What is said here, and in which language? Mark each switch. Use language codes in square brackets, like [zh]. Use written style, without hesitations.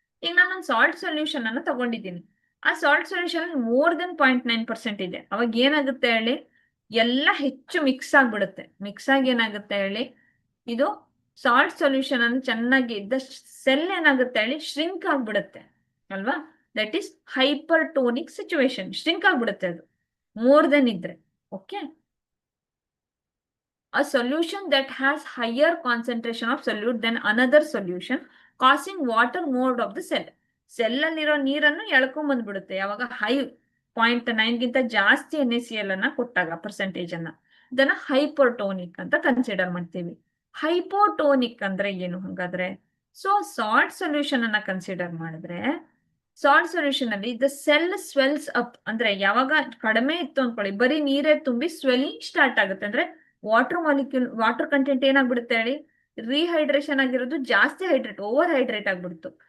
[kn] ಈಗ ನಾನೊಂದು salt solution ಅನ್ನ ತಗೊಂಡಿದ್ದೀನಿ, ಆ ಸಾಲ್ಟ್ ಸೊಲ್ಯೂಷನ್ ಮೋರ್ ದೆನ್ 0.9% ಇದೆ, ಅವಾಗ ಏನಾಗುತ್ತೆ ಹೇಳಿ, ಎಲ್ಲ ಹೆಚ್ಚು ಮಿಕ್ಸ್ ಆಗ್ಬಿಡುತ್ತೆ. ಮಿಕ್ಸ್ ಆಗಿ ಏನಾಗುತ್ತೆ ಹೇಳಿ, ಇದು ಸಾಲ್ಟ್ ಸೊಲ್ಯೂಷನ್ ಅನ್ನು ಚೆನ್ನಾಗಿ ಇದ್ದ ಸೆಲ್ ಏನಾಗುತ್ತೆ ಹೇಳಿ ಶ್ರಿಂಕ್ ಆಗ್ಬಿಡುತ್ತೆ ಅಲ್ವಾ. [en] that is hypertonic situation, [kn] ಶ್ರಿಂಕ್ ಆಗ್ಬಿಡುತ್ತೆ ಅದು ಮೋರ್ ದೆನ್ ಇದ್ರೆ. [en] Okay, a solution that has higher concentration of solute than another solution causing water mode of the cell. [kn] Cell ಅಲ್ಲಿರೋ ನೀರನ್ನು ಎಳ್ಕೊಂಡ್ ಬಂದ್ಬಿಡುತ್ತೆ ಯಾವಾಗ ಹೈ 0.9 ಗಿಂತ ಜಾಸ್ತಿ NaCl ಅನ್ನ ಕೊಟ್ಟಾಗ ಪರ್ಸೆಂಟೇಜ್ ಅನ್ನ, ಇದನ್ನ ಹೈಪರ್ಟೋನಿಕ್ ಅಂತ ಕನ್ಸಿಡರ್ ಮಾಡ್ತೀವಿ. ಹೈಪೋಟೋನಿಕ್ ಅಂದ್ರೆ ಏನು ಹಾಗಾದ್ರೆ, ಸೊ ಸಾಲ್ಟ್ ಸೊಲ್ಯೂಷನ್ ಅನ್ನ ಕನ್ಸಿಡರ್ ಮಾಡಿದ್ರೆ, ಸಾಲ್ಟ್ ಸೊಲ್ಯೂಷನ್ ಅಲ್ಲಿ [en] the cell swells up [kn] ಅಂದ್ರೆ ಯಾವಾಗ ಕಡಿಮೆ ಇತ್ತು ಅನ್ಕೊಳ್ಳಿ, ಬರೀ ನೀರೇ ತುಂಬಿ ಸ್ವೆಲ್ಲಿಂಗ್ ಸ್ಟಾರ್ಟ್ ಆಗುತ್ತೆ, ಅಂದ್ರೆ ವಾಟರ್ ಕಂಟೆಂಟ್ ಏನಾಗ್ಬಿಡುತ್ತೆ ಹೇಳಿ, ರಿಹೈಡ್ರೇಷನ್ ಆಗಿರೋದು ಜಾಸ್ತಿ ಓವರ್ ಹೈಡ್ರೇಟ್ ಆಗ್ಬಿಡ್ತು.